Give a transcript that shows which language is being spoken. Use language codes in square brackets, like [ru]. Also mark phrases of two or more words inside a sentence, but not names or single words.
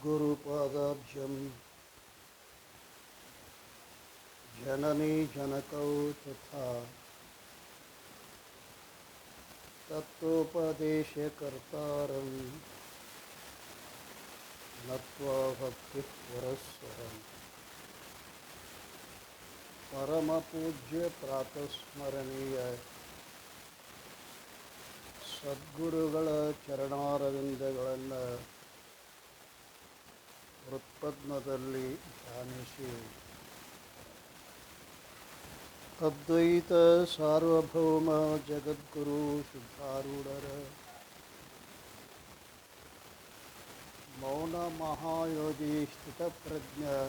[sa] सद्गुरुपादाब्जं जननी जनकौ तथा तत्त्वोपदेशकर्तारं नत्वा भक्तिः परस्परं परमपूज्य प्रातस्मरणीय [kn] ಸದ್ಗುರುಗಳ ಚರಣಾರವಿಂದಗಳನ್ನು ಹೃತ್ಪದ್ಮದಲ್ಲಿ ಧ್ಯಾನಿಸಿ ಅದ್ವೈತ ಸಾರ್ವಭೌಮ ಜಗದ್ಗುರು ಸಿದ್ಧಾರೂಢರ ಮೌನ ಮಹಾಯೋಗಿ ಸ್ಥಿತಪ್ರಜ್ಞ